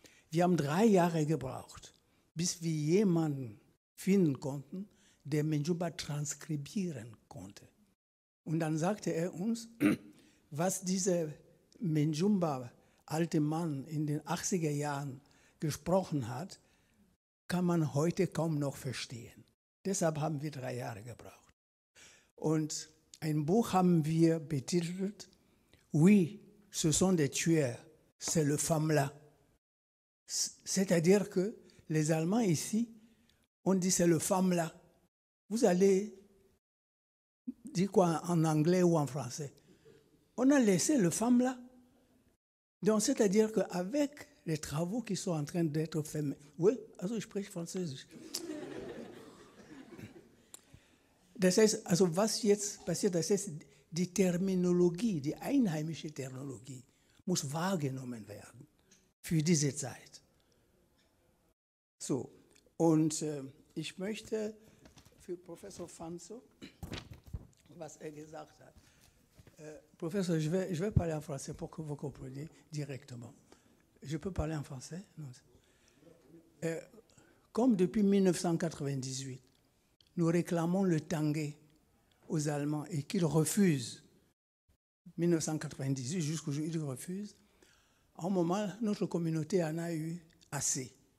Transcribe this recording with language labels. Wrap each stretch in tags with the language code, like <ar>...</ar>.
<de>Wir haben 3 Jahre gebraucht, bis wir jemanden finden konnten, der Menjumba transkribieren konnte. Und dann sagte er uns, was dieser Menjumba, alte Mann, in den 80er Jahren gesprochen hat, kann man heute kaum noch verstehen. Deshalb haben wir 3 Jahre gebraucht. Und ein Buch haben wir betitelt,</de> <fr>Oui, ce sont des tueurs, c'est le femme-là. C'est-à-dire que les Allemands ici, on dit c'est le femme-là. Vous allez dire quoi en anglais ou en français? On a laissé le femme-là. Donc, c'est-à-dire qu'avec les travaux qui sont en train d'être faits, oui,</fr> <de>also ich spreche Französisch. Das heißt, also was jetzt passiert, das heißt, die Terminologie, die einheimische Terminologie, muss wahrgenommen werden für diese Zeit. So, und ich möchte für Professor Fanso, was er gesagt hat.</de> <fr>Professeur, je vais parler en français pour que vous compreniez directement. Je peux parler en français? Non. Comme depuis 1998, nous réclamons le tangé aux Allemands et qu'ils refusent, 1998 jusqu'aujourd'hui, ils refusent, à un moment, notre communauté en a eu assez.</fr>